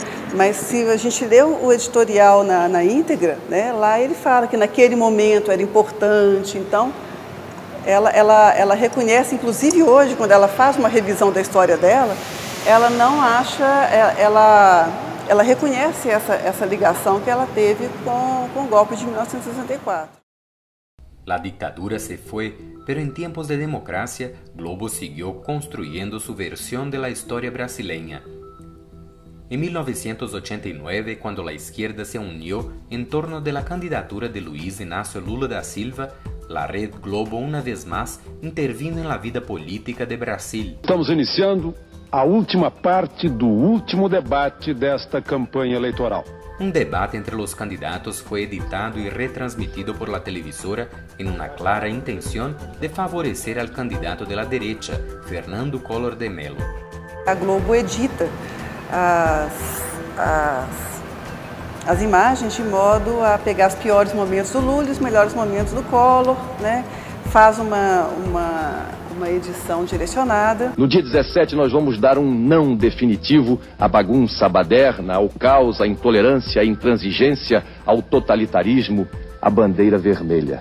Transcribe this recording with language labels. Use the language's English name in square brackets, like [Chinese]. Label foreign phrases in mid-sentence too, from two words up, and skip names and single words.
[Portuguese] Mas se a gente lê o editorial na íntegra, né, lá ele fala que naquele momento era importante. Então, ela reconhece, inclusive hoje, quando ela faz uma revisão da história dela, ela não acha, ela reconhece essa ligação que ela teve com o golpe de 1964. [Spanish] La dictadura se fue, pero en tiempos de democracia, Globo siguió construyendo su versión de la historia brasileña. En 1989, cuando la izquierda se unió en torno de la candidatura de Luiz Inácio Lula da Silva, la red Globo una vez más intervino en la vida política de Brasil. [Portuguese] Estamos iniciando a última parte do último debate desta campanha eleitoral. [Spanish] Un debate entre los candidatos fue editado y retransmitido por la televisora en una clara intención de favorecer al candidato de la derecha, Fernando Collor de Mello. [Portuguese] A Globo edita as imagens de modo a pegar os piores momentos do Lula e os melhores momentos do Collor, né? Faz uma edição direcionada. No dia 17 nós vamos dar um não definitivo à bagunça baderna, ao caos, à intolerância, à intransigência, ao totalitarismo, à bandeira vermelha.